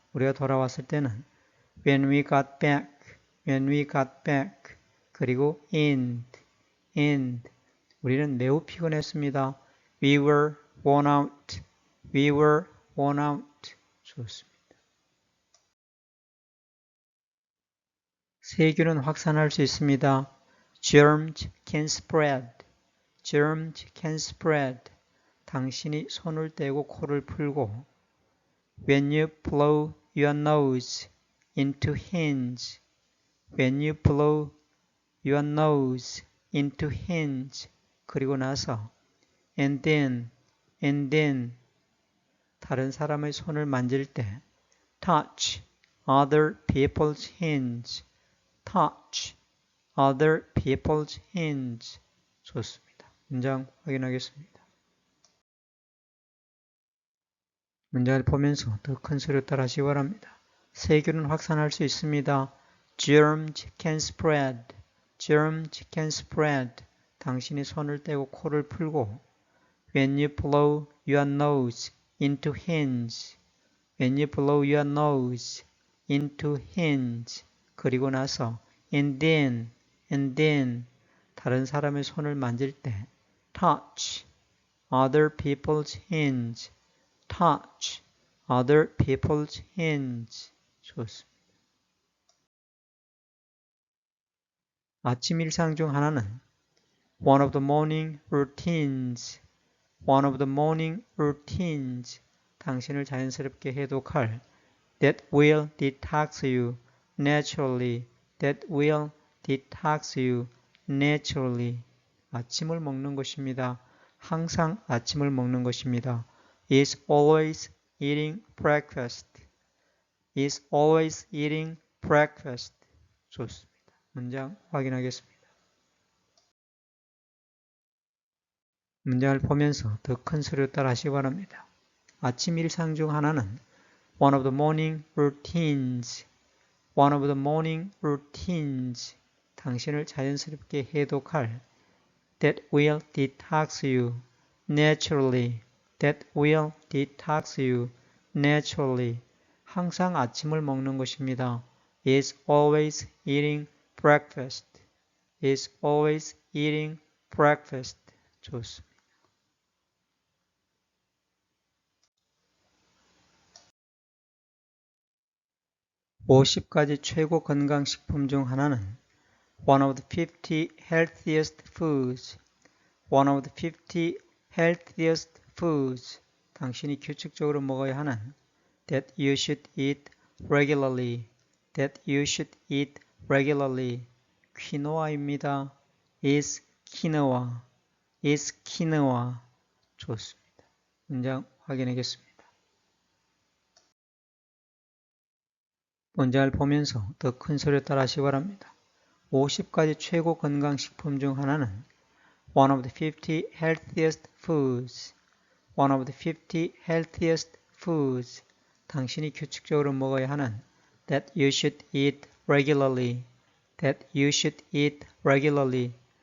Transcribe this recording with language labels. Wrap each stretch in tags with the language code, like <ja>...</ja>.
<ko>우리가 돌아왔을 때는</ko> <en>when we got back. when we got back.</en> <ko>그리고</ko> <en>and.</en> <ko>우리는 매우 피곤했습니다.</ko> <en>We were worn out. We were worn out.</en> <ko>좋습니다. 세균은 확산할 수 있습니다.</ko> <en>Germs can spread. Germs can spread.</en> <ko>당신이 손을 떼고 코를 풀고</ko> <en>When you blow your nose into hands. When you blow your nose into hands.</en> <ko>그리고 나서</ko> <en>and then</en> <ko>다른 사람의 손을 만질 때</ko> <en>touch other people's hands. touch other people's hands.</en> <ko>좋습니다. 문장 확인하겠습니다. 문장을 보면서 더 큰 소리로 따라하시기 바랍니다. 세균은 확산할 수 있습니다.</ko> <en>Germs can spread. Germs can spread.</en> <ko>당신이 손을 떼고 코를 풀고</ko> <en>When you blow your nose into hands. When you blow your nose into hands.</en> <ko>그리고 나서</ko> <en>and then</en> <ko>다른 사람의 손을 만질 때</ko> <en>touch other people's hands. touch other people's hands.</en> <ko>좋습니다. 아침 일상 중 하나는</ko> <en>one of the morning routines. one of the morning routines.</en> <ko>당신을 자연스럽게 해독할</ko> <en>that will detox you naturally. that will detox you naturally.</en> <ko>아침을 먹는 것입니다. 항상 아침을 먹는 것입니다.</ko> <en>is always eating breakfast. is always eating breakfast.</en> <ko>좋습니다. 문장 확인하겠습니다. 문장을 보면서 더 큰 소리로 따라 하시기 바랍니다. 아침 일상 중 하나는</ko> <en>one of the morning routines. one of the morning routines.</en> <ko>당신을 자연스럽게 해독할</ko> <en>that will detox you naturally. that will detox you naturally.</en> <ko>항상 아침을 먹는 것입니다.</ko> <en>is always eating breakfast. is always eating breakfast.</en> <ko>좋습니다. 50가지 최고 건강식품 중 하나는</ko> <en>one of the 50 healthiest foods. one of the 50 healthiest foods.</en> <ko>당신이 규칙적으로 먹어야 하는</ko> <en>that you should eat regularly. that you should eat regularly.</en> <ko>퀴노아입니다.</ko> <en>is quinoa. is quinoa.</en> <ko>좋습니다. 문장 확인하겠습니다. 문장을 보면서 더 큰 소리로 따라 하시기 바랍니다. 50가지 최고 건강식품 중 하나는</ko> <en>one of the 50 healthiest foods. one of the 50 healthiest foods.</en> <ko>당신이 규칙적으로 먹어야 하는</ko> <en>that you should eat regularly. that you should eat regularly.</en>